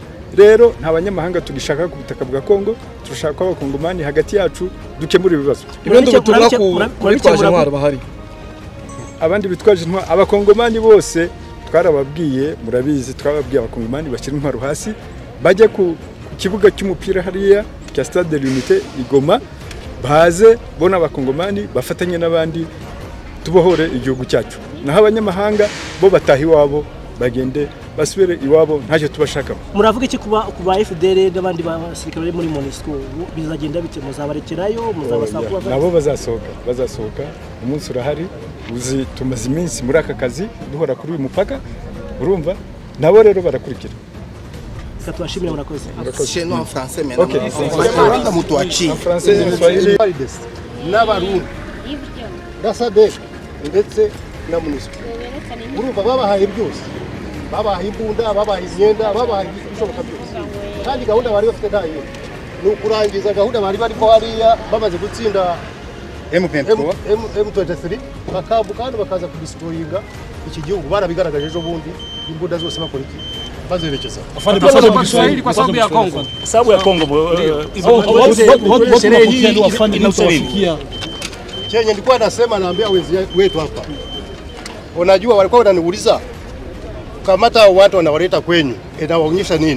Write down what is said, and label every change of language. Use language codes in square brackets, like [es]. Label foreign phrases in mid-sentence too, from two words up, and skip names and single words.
[rw] Rero nta banyamahanga tugishaka ku butaka bwa Kongo, turashaka abakongomani hagati yacu dukemura ibibazo. Ibindi butumwa ku bitwaje intwaro bahari. Abandi bitwaje intwaro, abakongomani bose twarababwiye, murabizi, twababwiye abakongomani bashyira intwaro hasi bajye ku kibuga cy'umupira hariya cya Stade de l'Unité Igoma, baze bona abakongomani bafatanye n'abandi tubohore igihugu cyacu. Naho abanyamahanga bo batahi wabo bagende basubire iwabo, ntacyo tubashakamo. Muravuga iki kuba FDL n'abandi basirikare muri MONUSCO bizagenda bite? Muzabarekerayo, muzabasaba? Nabo bazasohoka umunsi urahari. Uzi tumaze iminsi muri aka kazi duhora kuri uyu mupaka, urumva nabo rero barakurikira. Tubashimira murakoze. [fr] Chez nous en français maintenant. Okay. Mutuachi. En français et en swahili. [rw] N'abarundi gasade ndetse na MONUSCO urumva babahaye byose, babahaye imbunda, babahaye imyenda, babahaye ibishoboka byose, kandi gahunda bari bafite ntayo ni ukurangiza gahunda bari barimo hariya bamaze gutsinda M23 bakambuka hano bakaza kudistroyinga iki gihugu. Barabigaragaje ejo bundi imbunda zose bakora iki bazerekeza [sw] Kwa Kiswahili kwa sababu ya Kongo. Sababu ya Kongo. Chenye nilikuwa nasema, naambia wezi wetu hapa, unajua walikuwa wananiuliza kamata watu wanawaleta kwenyu inaonyesha nini?